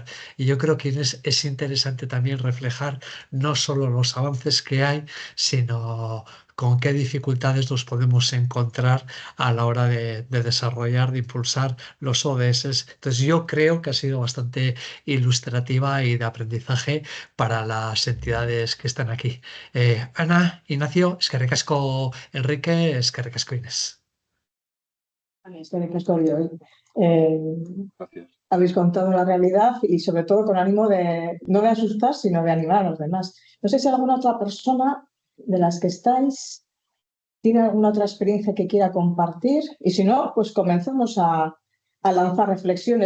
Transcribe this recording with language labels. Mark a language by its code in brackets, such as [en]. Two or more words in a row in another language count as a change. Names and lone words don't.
[es] Y yo creo que, Inés, es interesante también reflejar no solo los avances que hay, sino con qué dificultades nos podemos encontrar a la hora de desarrollar, de impulsar los ODS. Entonces yo creo que ha sido bastante ilustrativa y de aprendizaje para las entidades que están aquí. Ana, [eu] Ignacio, eskerrik asko Enrique, eskerrik asko Inés. Eskerrik asko Oriol. [es] Gracias. Habéis contado la realidad y sobre todo con ánimo de no de asustar, sino de animar a los demás. No sé si alguna otra persona de las que estáis tiene alguna otra experiencia que quiera compartir y si no, pues comenzamos a lanzar reflexiones.